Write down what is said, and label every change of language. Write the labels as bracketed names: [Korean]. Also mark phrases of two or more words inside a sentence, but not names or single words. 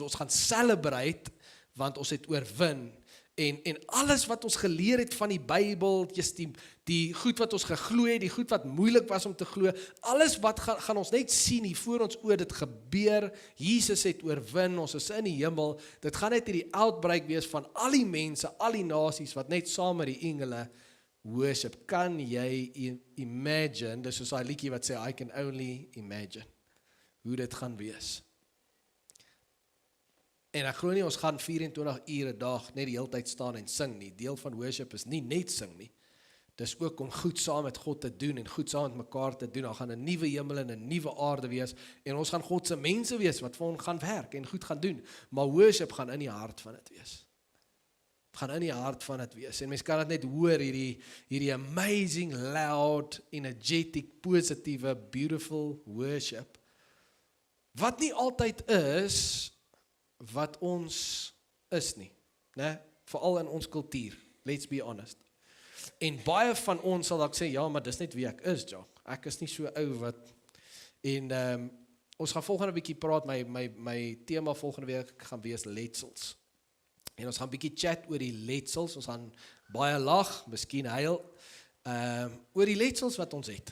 [Afrikaans] Ons gaan celebrate, want ons het oorwin. En alles wat ons geleer het van die Bybel, die goed wat ons geglo het, die goed wat moeilik was om te glo, alles wat gaan ons net sien hier voor ons oor, dit gebeur, Jesus het oorwin, ons is in die hemel, dit gaan net hierdie outbreak wees van al die mense, al die nasies, wat net saam met die engele worship. Kan jy imagine, dis soos daai liedjie wat sê, [English] I can only imagine, [Afrikaans] hoe dit gaan wees. En ek glo nie, ons gaan 24 ure 'n dag net die hele tyd staan en sing nie. Deel van worship is nie net sing nie. Dis ook om goed saam met God te doen en goed saam met mekaar te doen. Daar gaan 'n nuwe hemel en 'n nuwe aarde wees en ons gaan God se mense wees wat vir ons gaan werk en goed gaan doen. Maar worship gaan in die hart van dit wees. Gaan in die hart van dit wees. En mens kan dit net hoor, hierdie [English] amazing, loud, energetic, [Afrikaans] positiewe, [English] beautiful worship. [Afrikaans] Wat nie altyd is wat ons is nie, né? Veral in ons kultuur, [English] let's be honest. [Afrikaans] En baie van ons sal dalk sê, ja, maar dis net wie ek is, Jock. Ek is nie so ou wat, en ons gaan volgende bietjie praat, my tema volgende week gaan wees letsels. En ons gaan bietjie chat oor die letsels, ons gaan baie lag, miskien huil, oor die letsels wat ons het.